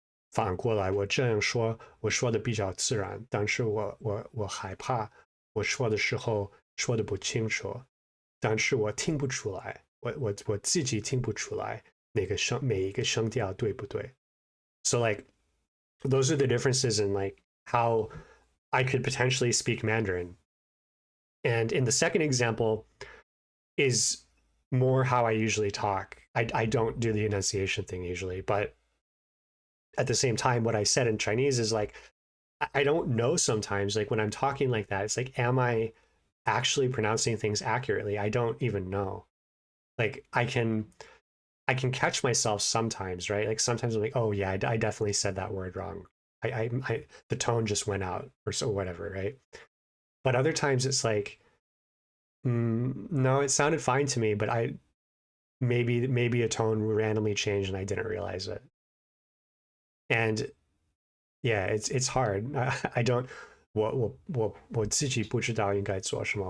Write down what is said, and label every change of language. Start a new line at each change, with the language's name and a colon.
Chinese: 反过来，我这样说，我说的比较自然，但是我害怕我说的时候说的不清楚，但是我听不出来，我自己听不出来每一个声调对不对。
English: So like those are the differences in like how I could potentially speak Mandarin. And in the second example is more how I usually talk. I don't do the enunciation thing usually, but at the same time, what I said in Chinese is like, I don't know sometimes, like when I'm talking like that, it's like, am I actually pronouncing things accurately? I don't even know. Like I can catch myself sometimes, right? Like sometimes I'm like, oh yeah, I definitely said that word wrong. The tone just went out or so whatever, right? But other times it's like, no, it sounded fine to me, but maybe a tone randomly changed and I didn't realize it. And yeah, it's hard. I don't
Chinese: 我自己不知道应该做什么。